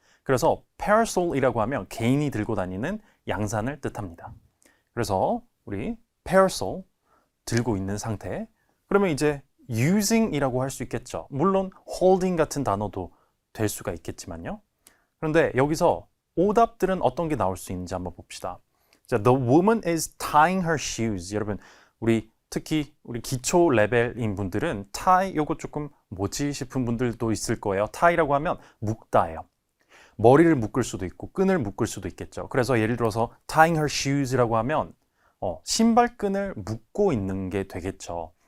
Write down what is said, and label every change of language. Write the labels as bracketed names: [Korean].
[Korean] 그래서 parasol이라고 하면 개인이 들고 다니는 양산을 뜻합니다. 그래서 우리 parasol 들고 있는 상태. 그러면 이제 using이라고 할 수 있겠죠. 물론 holding 같은 단어도 될 수가 있겠지만요. 그런데 여기서 오답들은 어떤 게 나올 수 있는지 한번 봅시다. [English] 자, the woman is tying her shoes. [Korean] 여러분, 특히 우리 기초 레벨인 분들은 tie 요거 조금 뭐지 싶은 분들도 있을 거예요. tie라고 하면 묶다예요. 머리를 묶을 수도 있고 끈을 묶을 수도 있겠죠. 그래서 예를 들어서 [English] tying her shoes [Korean] 라고 하면 신발끈을 묶고 있는 게 되겠죠.